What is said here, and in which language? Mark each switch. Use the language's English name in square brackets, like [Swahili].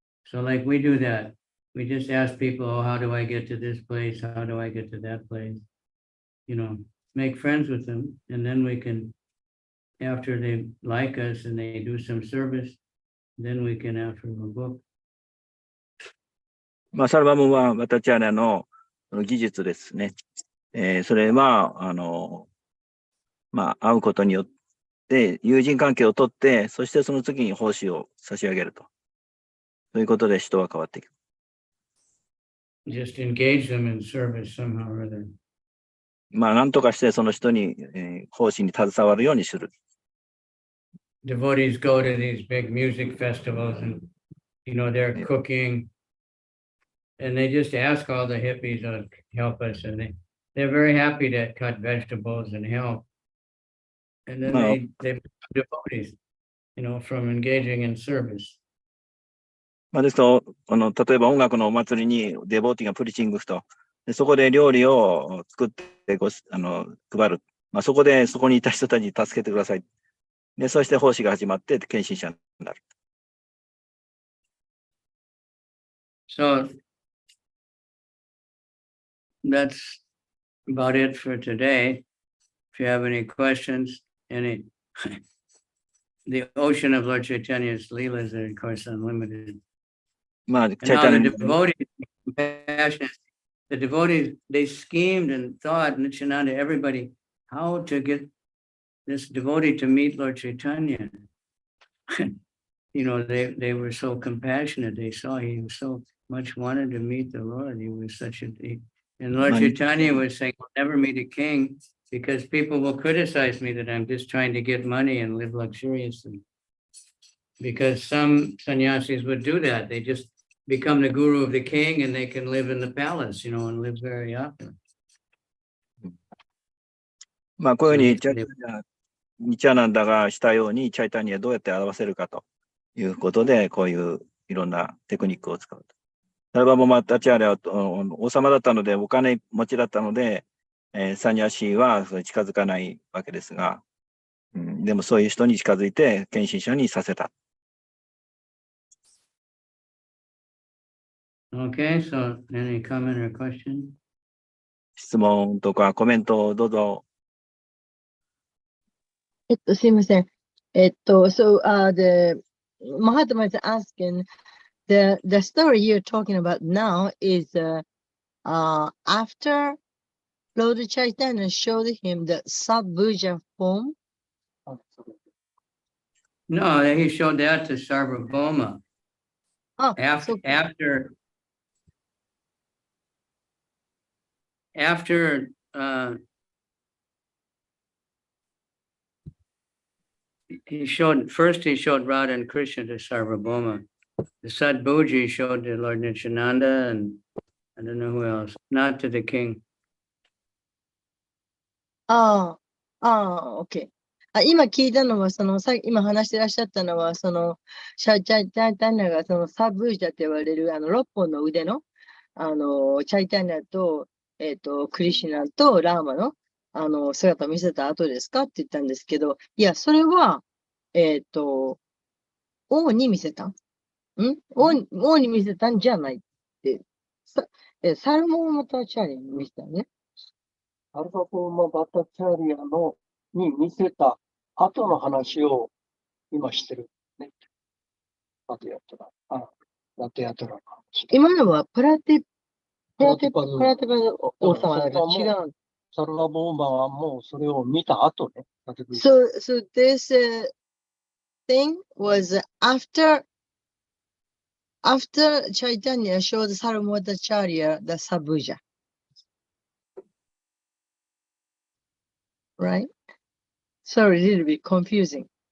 [English] So like we do that, we just ask people, oh, how do I get to this place? How do I get to that place? Make friends with them. And then we can, after they like us and they do some service, then we can offer them a book. [Japanese] まあ、サルバムはバタチャーリャの技術ですね。それは、まあ、会うことによって、友人関係をとって、そしてその次に奉仕を差し上げると。そういうことで人は変わっていく。 [English] Just engage them in service somehow or other. [Japanese] まあ、なんとかしてその人に、奉仕に携わるようにする。 [English] Devotees go to these big music festivals and, they're cooking and they just ask all the hippies to help us and they're very happy to cut vegetables and help. And then they become devotees, from engaging in service. [Japanese] まあ、ですと、例えば音楽のお祭りにデボーティがプリチングと、でそこで料理を作って配る。まあ、そこにいた人たちに助けてください。で、そして奉仕が始まって献身者になる。 [English] So that's about it for today. If you have any questions, the ocean of Lord Chaitanya's Leelas are, of course, unlimited. [Japanese] まあ、 [English] And [Japanese] チャイ [English] how [Japanese] タ [English] the [Japanese] ニ [English] devotees, compassionate, the devotees, they schemed and thought, Nityananda, everybody, how to get this devotee to meet Lord Chaitanya. They were so compassionate. They saw he so much wanted to meet the Lord. He was such and Lord Chaitanya was saying, I'll never meet a king because people will criticize me that I'm just trying to get money and live luxuriously. Because some sannyasis would do that. They just become the guru of the king and they can live in the palace, and live very often. [Japanese] まあ、こういうふうにニチャナンダがしたようにチャイタニアどうやって表せるかということで、こういういろんなテクニックを使うと。サルバボマタチャーリャは王様だったので、お金持ちだったので、サニャシーはそれ近づかないわけですが、でもそういう人に近づいて献身者にさせた。 [English] Okay, so any comment or question? [Japanese] 質問とかコメントをどうぞ。すいません。 [English] So, the Mahatma is asking, the story you're talking about now is after Lord Chaitanya showed him the Sabhuja form. No, he showed that to Sarvabhauma. After after he showed Radha and Krishna to Sarvabhauma. The Sadbhuji showed to Lord Nityananda and I don't know who else, not to the king. ああ、ああ、OK。 [Japanese] 今聞いたのは、今話してらっしゃったのは、チャイタニアがサブージャって言われる、6本の腕の、チャイタニアと、クリシュナとラーマの、姿を見せた後ですかって言ったんですけど、いや、それは、王に見せた王に見せたんじゃないって。サルモンマタチャリに見せたね。アルファコーマバタチャリアに見せた後の話を今してるね。ラテヤトラの話。今のはプラティパの王様だから違う。サルバボーマはもうそれを見た後ね。 [English] So this thing was after Chaitanya showed Sarvamodacharya the Sabhuja. Right? Sorry, a little bit confusing.